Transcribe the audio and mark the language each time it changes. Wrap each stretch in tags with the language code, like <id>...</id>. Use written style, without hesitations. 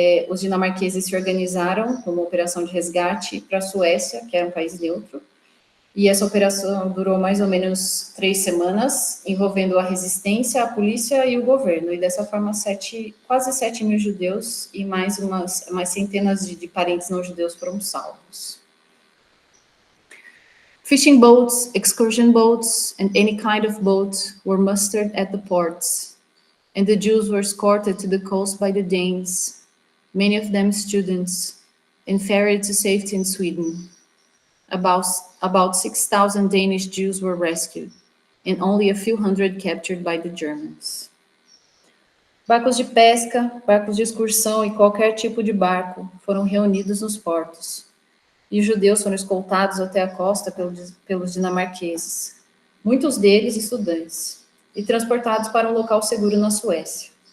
<pt>Os dinamarqueses se organizaram como operação de resgate para a Suécia, que era um país neutro, e essa operação durou mais ou menos 3 semanas, envolvendo a resistência, a polícia e o governo, e dessa forma quase 7 mil judeus e mais centenas de parentes não judeus foram salvos.</pt> <en>Fishing boats, excursion boats, and any kind of boat were mustered at the ports, and the Jews were escorted to the coast by the Danes, many of them students, and ferried to safety in Sweden. About 6,000 Danish Jews were rescued, and only a few hundred captured by the Germans.</en> <pt>Barcos de pesca, barcos de excursão e qualquer tipo de barco foram reunidos nos portos. E os judeus foram escoltados até a costa pelos dinamarqueses, muitos deles estudantes, e transportados para um local seguro na Suécia.</pt>